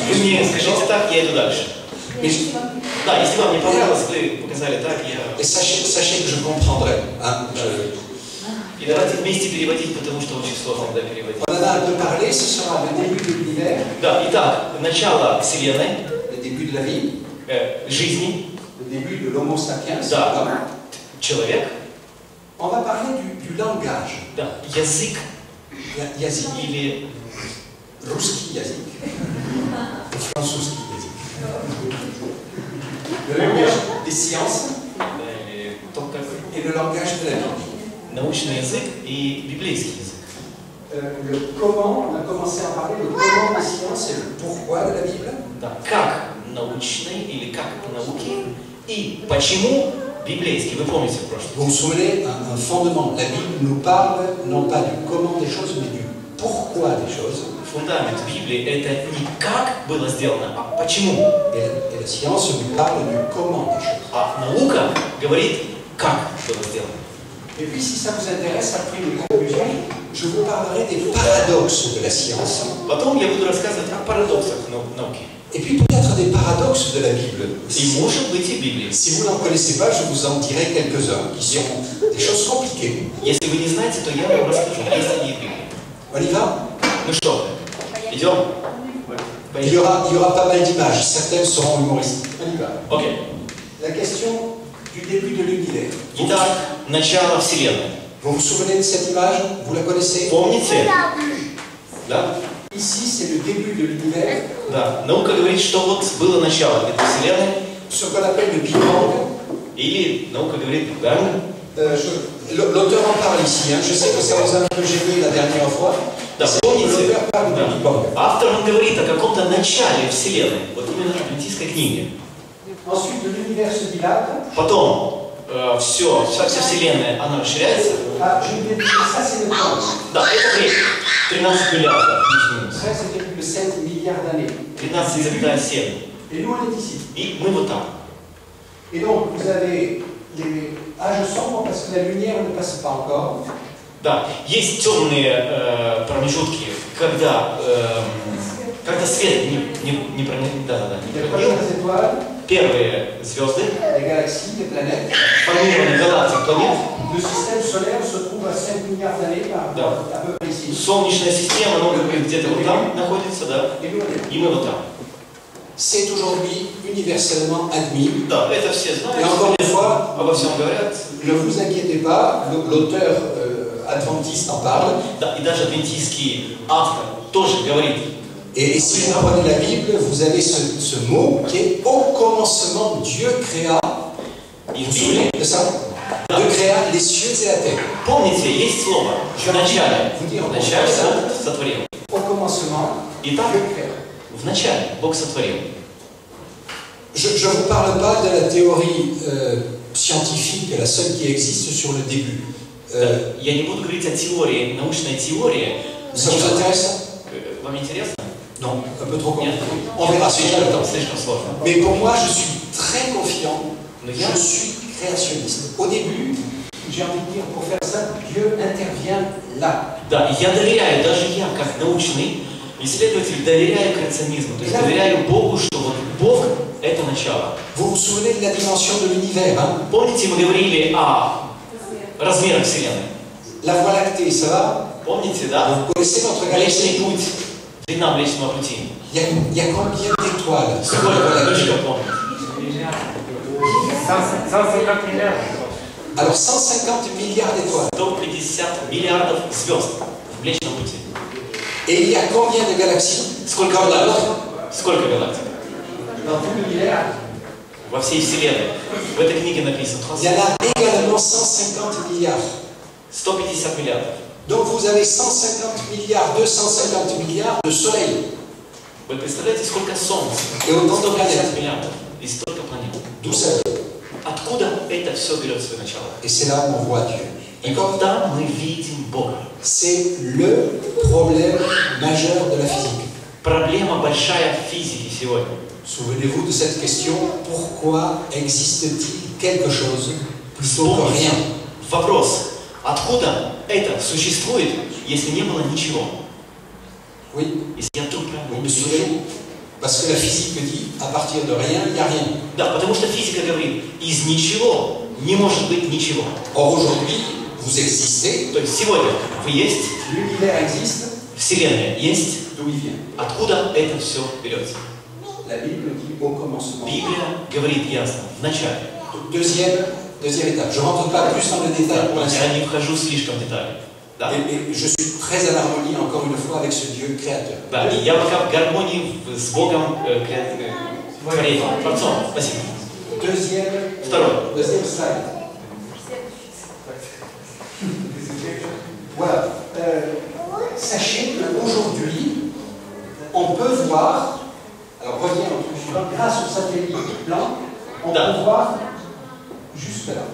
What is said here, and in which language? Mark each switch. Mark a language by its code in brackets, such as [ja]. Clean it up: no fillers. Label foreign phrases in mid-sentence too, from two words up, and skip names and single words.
[ru] Вы мне sujet. скажите так, я иду дальше. Да, если вам не понравилось, вы показали так, я... [fr] Et sachez que je comprendrai. Hein, [ru] И давайте вместе переводить, потому что очень сложно иногда переводить. [fr] On en a un peu parlé, ce sera le début de l'univers, [ru] Да, итак, начало Вселенной, [fr] le début de la vie, [ru] жизни, [fr] le début de l'homo sapiens. [ru] да, человек, [fr] On va parler du langage. [ru] да, язык Yazik, или русский язык, французский язык. [fr] Le langage des sciences [ru] то, как [fr] et le langage de la Bible. [ru] научный язык и библейский язык. [fr] Le comment, on a commencé à parler, le comment des sciences et le pourquoi de la Bible. [ru] Да, как научный или как науки и почему библейский. Вы помните в прошлом? [fr] Vous vous souvenez, un fondement. La Bible nous parle non pas du comment des choses, mais du pourquoi des choses. [ru] Фундамент Библии это не как было сделано, а почему. [fr] Et la science nous parle du comment des choses. [ru] А наука говорит, как было сделано. [fr] Et puis, si ça vous intéresse, après une conclusion, je vous parlerai des paradoxes de la science. [ru] Потом я буду рассказывать о парадоксах науки. [fr] Et puis peut-être des paradoxes de la Bible. [ru] И может быть и Библии. [fr] Si vous n'en connaissez pas, je vous en dirai quelques-uns qui sont des choses compliquées. [ru] Если вы не знаете, то я вам расскажу. Есть они и в Библии. [fr] On y va? [ru] Ну что, идем? [fr] Il y aura pas mal d'images, certaines seront humoristiques. On y va. [ru] Окей. [fr] La question du début de l'univers. [ru] Итак, начало Вселенной. [fr] Vous vous souvenez de cette image? Vous la connaissez? [ru] Помните? Да? [fr] Ici, c'est le début de l'univers, [ru] Да. Наука говорит, что вот было начало этой Вселенной. [fr] ce qu'on appelle le Big Bang. [ru] Или наука говорит Big Bang. [fr] L'auteur en parle ici, hein. Je sais que ça vous a un peu gêné la dernière fois. [ru] Да, помните? [fr] L'auteur parle du [ru] Да. Big Bang. Автор он говорит о каком-то начале Вселенной. Вот именно в адвентистской книге. [fr] Ensuite, l'univers se dilate. [ru] Потом вся Вселенная, она расширяется. [fr] Ah, je vais dire, ça c'est le temps. [ru] Да, это время. 13 миллиардов, плюс-минус. [fr] 13,7 milliards d'années. 13,7. Et nous, on est ici. [ru] И мы вот там. [fr] Et donc, vous avez les âges sombres parce que la lumière ne passe pas encore. [ru] Да, есть темные промежутки, когда свет не проникает. [fr] Les premières étoiles, [ru] Первые звезды, [fr] les galaxies, les planètes. [ru] формирование галактик, планет, [fr] Le système solaire se trouve à 5 milliards d'années par [ru] Да. [fr] à peu près ici. [ru] Солнечная система, ну, где-то вот там находится, да, [fr] Et nous, on est là. [ru] и мы вот там. [fr] C'est aujourd'hui universellement admis. [ru] Да, это все [fr] Et [ru] знают, [fr] encore une fois, [ru] обо всем говорят. [fr] ne vous inquiétez pas, l'auteur adventiste en parle. [ru] Да, и даже адвентистский автор тоже говорит. [fr] Et si vous prenez la Bible, vous avez ce mot qui est au commencement, Dieu créa. [ru] И [fr] Vous [ru] в [fr] vous souvenez [ru] Библии, [fr] de ça? Dieu créa les cieux et la terre. [ru] помните, есть слово в начале. В начале Бог сотворил. [fr] Au commencement, [ru] Итак, [fr] Dieu créa. [ru] в начале Бог сотворил. [fr] Je ne vous parle pas de la théorie scientifique, la seule qui existe sur le début. [ru] Я не буду говорить о теории, научной теории. [fr] Ça vous intéresse? [ru] Вам интересно? [fr] Non, un peu trop [ru] Нет? [fr] compliqué. On verra si j'ai le temps. [ru] Слишком сложно. [fr] Mais pour moi, je suis très confiant. [ru] Но [fr] Je [ru] я, [fr] suis créationniste. Au début, j'ai envie de dire, pour faire ça, Dieu intervient là. [ru] да, я доверяю, даже я, как научный исследователь, доверяю креационизму. То есть доверяю Богу, что вот Бог – это начало. [fr] Vous vous souvenez de la dimension de l'univers, hein? [ru] Помните, мы говорили о размера Вселенной. [fr] La Voie lactée, ça va? [ru] Помните, да? [fr] Vous connaissez notre [ru] Млечный [fr] galaxie? [ru] путь, длина Млечного пути. [fr] Il y a combien d'étoiles sur la [ru] Сколько [fr] Voie lactée? [ru] точка помните? 150 миллиардов. [fr] Alors 150 milliards d'étoiles. [ru] 150 миллиардов звезд в Млечном пути. [fr] Et il y a combien de galaxies? [ru] Сколько [fr] Comme la [ru] галактик? [fr] nôtre? [ru] Сколько галактик? [fr] Dans tout l'univers. [ru] Во всей Вселенной. В этой книге написано [fr] Il y en a également 150 milliards. [ru] 150 миллиардов. [fr] Donc vous avez 150 milliards, 250 milliards de soleils. [ru] Вы представляете, сколько Солнц? [fr] Et autant de [ru] 150 [fr] planètes. [ru] миллиардов. И столько планет. [fr] D'où ça vient? [ru] Откуда это все берет свое начало? [fr] Et c'est là où on voit Dieu. [ru] И вот там мы видим Бога. [fr] C'est le problème majeur de la physique. [ru] Проблема большая в физике сегодня. [fr] Souvenez-vous de cette question, pourquoi existe-t-il quelque chose plutôt que rien? [ru] Вопрос, откуда это существует, если не было ничего? [fr] Oui, [ru] Если я вдруг [fr] oui, [ru] правильно [fr] monsieur. [ru] слышу? [fr] Parce que la physique dit, à partir de rien, il n'y a rien. [ru] Да, потому что физика говорит, из ничего не может быть ничего. [fr] Or aujourd'hui, vous existez, [ru] То есть сегодня вы есть, [fr] l'univers existe, [ru] Вселенная есть, [fr] d'où il vient? [ru] откуда это все берется? [fr] La Bible dit au commencement. [ru] Библия говорит ясно, в начале. [fr] Deuxième étape. Je ne rentre pas plus dans le détail pour l'instant. [ru] Я не вхожу слишком в детали. Да? [fr] Et je suis très en harmonie, encore une fois, avec ce Dieu créateur. [ru] Да, и я пока в гармонии с Богом, творением, Творцом. Спасибо. [fr] Deuxième slide. Voilà. Sachez qu'aujourd'hui, on peut voir, alors reviens au truc suivant, grâce au satellite blanc, on peut voir jusque là.